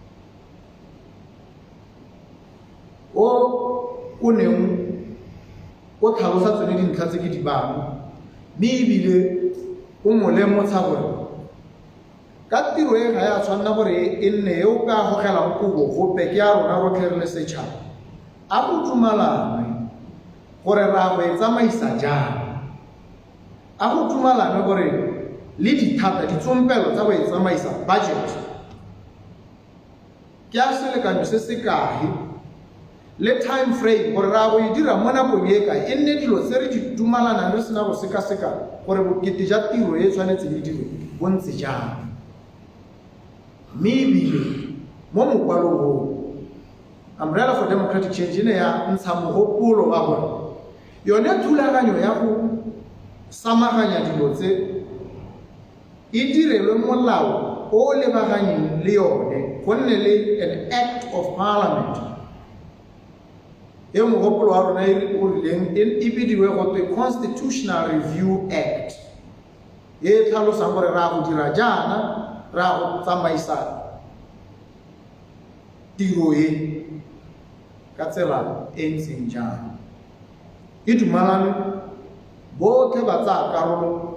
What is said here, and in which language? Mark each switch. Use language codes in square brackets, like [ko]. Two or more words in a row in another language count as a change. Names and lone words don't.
[tn] o neng o tlhalosa tsone dintlha tse ke di bang mme ebile o mo lemotsha gore ka tiro e ga ya tshwanna gore e nne e o ka gogelang kobo gope ke ya rona rotlhe re le setšhaba a go dumalane gore ra go e tsamaisa jang a go dumalane gore le dithata ditsompelo tsa go e tsamaisa budget ke a selekanyo se se kae le [en] time frame [tn] gore ra go e dira mo nakong e kae e nne dilo tse re di dumalanang re sena go sekaseka gore bokete ja tiro e tshwanetseng e dire bo ntse jang mme ebile mo mokwalong Umbrella for Democratic Change ne ya ntsha mogopolo wa gore yone thulaganyo ya go samaganya dilo tse e direlwe molao o lebaganyeng le yone go nne le [en] an act of parliament [tn] e mogopolo wa rona o rileng e bidiwe gotwe Constitutional Review Act e tlhalosang gore ra go dira jaana ra go tsamaisa tiro e ka tsela e ntseng jang e dumalane botlhe ba tsaya karolo